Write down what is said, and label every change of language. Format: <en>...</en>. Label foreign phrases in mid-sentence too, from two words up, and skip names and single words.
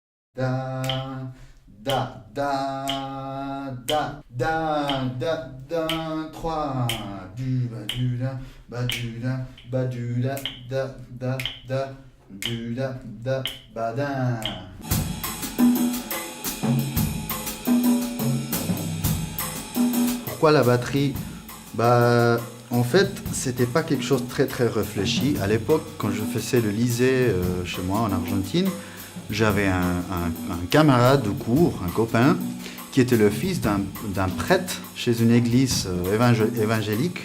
<fr>Da, da, da, da, da, da, da, 3. Du, ba, du, da, ba, du, da, ba, du, da, da, du, da, ba, da. Pourquoi la batterie? En fait, c'était pas quelque chose de très très réfléchi. À l'époque, quand je faisais le lycée chez moi en Argentine, j'avais un camarade de cours, un copain, qui était le fils d'un prêtre chez une église évangélique.</fr>